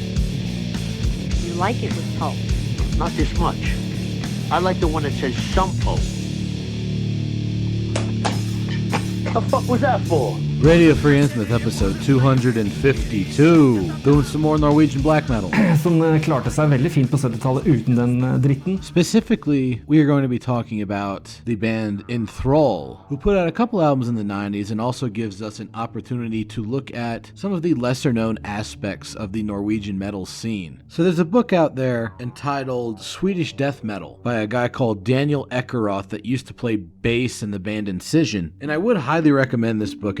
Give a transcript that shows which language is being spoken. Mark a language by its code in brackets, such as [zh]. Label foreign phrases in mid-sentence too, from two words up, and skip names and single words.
[en] You like it with pulp? Not this much. I like the one that says some pulp. The fuck was that for? Radio Free Innsmouth, episode 252. Doing some more Norwegian black metal. [no] Som klarte seg veldig fint på 70-tallet uten den dritten. [en] Specifically, we are going to be talking about the band Enthrall, who put out a couple albums in the 90s and also gives us an opportunity to look at some of the lesser-known aspects of the Norwegian metal scene. So there's a book out there entitled Swedish Death Metal by a guy called Daniel Ekeroth that used to play bass in the band Incision, and I would highly recommend this book.